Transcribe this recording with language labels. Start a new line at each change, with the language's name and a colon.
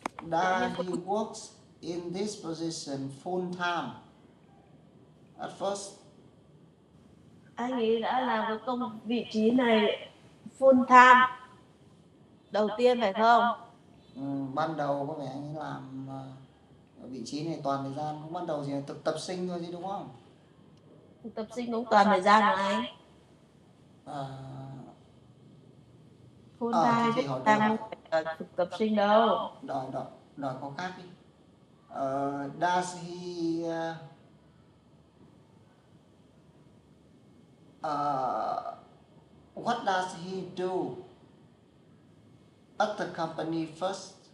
English: Does he works in this position full time at first?
Vietnamese: Anh ấy đã làm cái vị trí này
English: full time
Vietnamese: đầu tiên phải không? Ban đầu có vẻ anh ấy làm ở vị trí này toàn thời gian, cũng ban đầu chỉ là tập sinh thôi chứ đúng không? Thực tập sinh cũng toàn thời gian mà anh.
English: Full time
Vietnamese: thì hỏi không phải là thực tập sinh đâu. Đòi có khác đi.
English: Does he what does he do at the company first?